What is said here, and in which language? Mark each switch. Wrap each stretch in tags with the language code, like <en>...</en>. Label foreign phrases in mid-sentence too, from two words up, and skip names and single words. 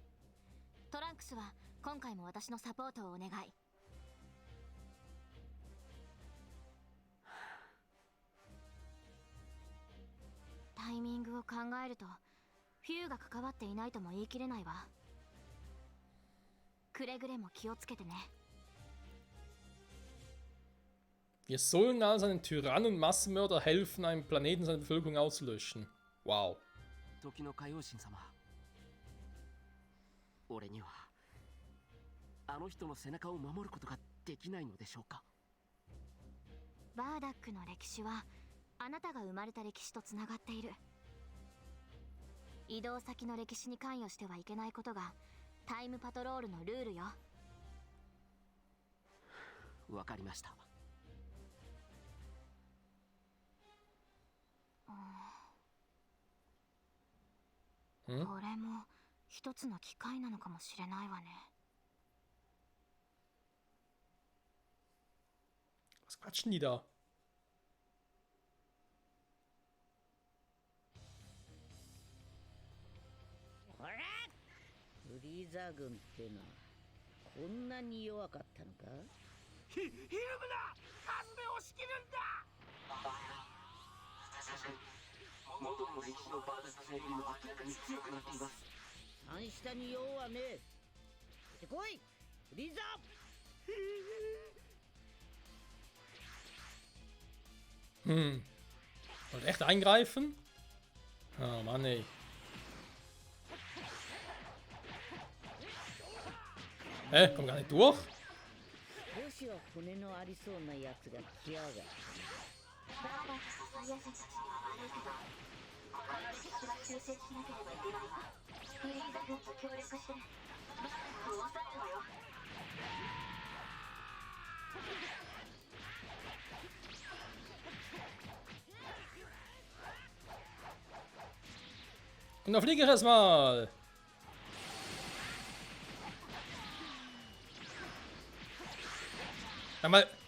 <ja>トランクスは今回も私のサポートをお願い。タイミングを考えると、フューが関わっていないとも言い切れないわ。くれぐれも気をつけてね。</ja> <de>Wir sollen also einen Tyrannen und Massenmörder helfen, einen Planeten seine Bevölkerung auszulöschen. Wow.</de> <ja>時の海王神様、俺にはあの人の背中を守ることができないのでしょうか。バーダックの歴史はあなたが生まれた歴史とつながっている。移動先の歴史に関与してはいけないことがタイムパトロールのルールよ。わかりました。これも一つの機会なのかもしれないわね。</ja> <de>Was quatschen die da?</de> <ja>ほら、フリーザ軍ってのはこんなに弱かったのか。ひるむな、数で押し切るんだ。元の歴史のバーダック勢よりも明らかに強くなっています。三下に用はねえ。出てこい、フリーザ。</ja> <de>Und echt eingreifen? Oh Mann, ey. Komm gar nicht durch?</de> <ja>少しは骨のありそうなやつが来やがる。バーダックとサイヤ人たちには悪いけど、他の歴史は修正しなければいけないわ。フリーザ軍と協力してバーダックを抑えるわよ。</ja> <de>Und da fliege ich erstmal. Einmal.</de>